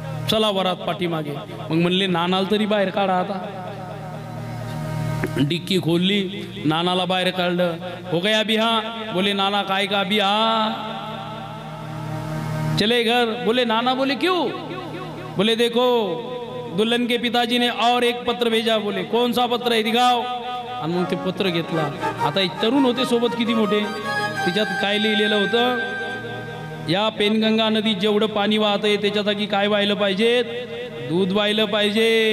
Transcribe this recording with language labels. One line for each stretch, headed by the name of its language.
Marathi: चला वरात पाठीमागे. मग म्हणले नानाला तरी बाहेर काढा. आता डिक्की खोलली नानाला बाहेर काढलं.
Hindi: हो गया बिहा. बोले नाना काय का बिहा चले घर. बोले नाना. बोले क्यों. बोले देखो दुल्हन के पिताजी ने और एक पत्र भेजा. बोले कौन सा पत्र है दिखाओ.
Marathi: आणि मग ते पत्र घेतला. आता एक तरुण होते सोबत किती मोठे. त्याच्यात काय लिहिलेलं होतं या पेनगंगा नदीत जेवढं पाणी वाहतंय त्याच्या जागी काय व्हायला पाहिजे दूध व्हायला पाहिजे.